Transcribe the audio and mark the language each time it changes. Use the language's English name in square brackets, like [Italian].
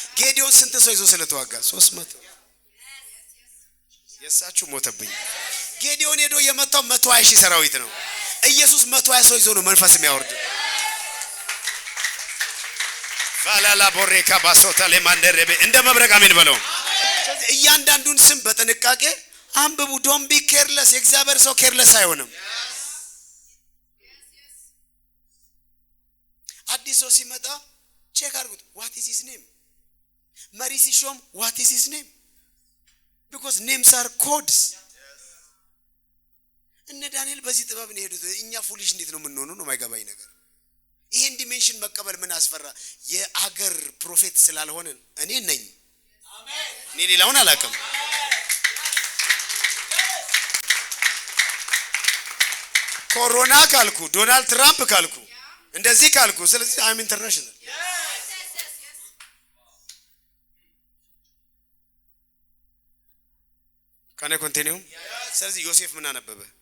[Amharic] ጌዲዮን ስንት ሰው ይዞ ስለተዋጋ? 300። የሳችሁ ሞተብኝ። ጌዲዮን ሄዶ የመጣው 120 ሺህ ሰራዊት ነው። ኢየሱስ 120 ሰው ይዞ ነው መንፈስ የሚያወርድ። ቫላላ ቦሬካ ባሶታ ለማንደረበ እንደ መብረቅ አሜን በለው። እያንዳንዱን ስም በጥንቃቄ አንብቡ። [English] ዶንት ቢ ኬርለስ። [Amharic] የእግዚአብሔር ሰው ኬርለስ አይሆንም። አዲስ ሰው ሲመጣ ቼክ አድርጉት። [English] what is his name? [Amharic] መሪ ሲሾም [English] what is his name? because names are codes. [Amharic] እነ ዳንኤል በዚህ ጥበብ ነው ሄዱት። እኛ ፉሊሽ እንዴት ነው የምንሆነው ነው የማይገባኝ ነገር። ይሄን ዲሜንሽን መቀበል ምን አስፈራ? የአገር ፕሮፌት ስላልሆነ እኔ ነኝ። አሜን። እኔ ሌላውን አላውቅም። ኮሮና ካልኩ ዶናልድ ትራምፕ ካልኩ እንደዚህ ካልኩ ስለዚህ [English] አም ኢንተርናሽናል። [Amharic] ካነ ኮንቲኒው። ስለዚህ ዮሴፍ ምን አነበበ?